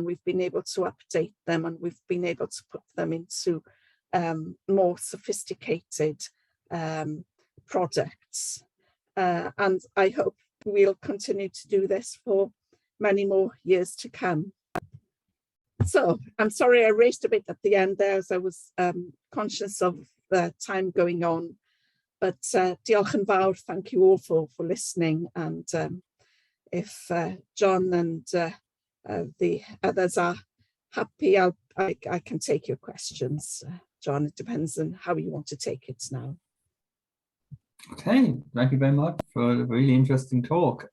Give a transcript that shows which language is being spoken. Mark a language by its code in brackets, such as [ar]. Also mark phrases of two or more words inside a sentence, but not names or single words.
[en] We've been able to update them, and we've been able to put them into more sophisticated products. And I hope we'll continue to do this for many more years to come. So I'm sorry I raced a bit at the end there, as I was conscious of the time going on. But [cy] diolch yn fawr, [en] thank you all for listening. And if John and the others are happy, I can take your questions. John, it depends on how you want to take it now. Okay, thank you very much for a really interesting talk.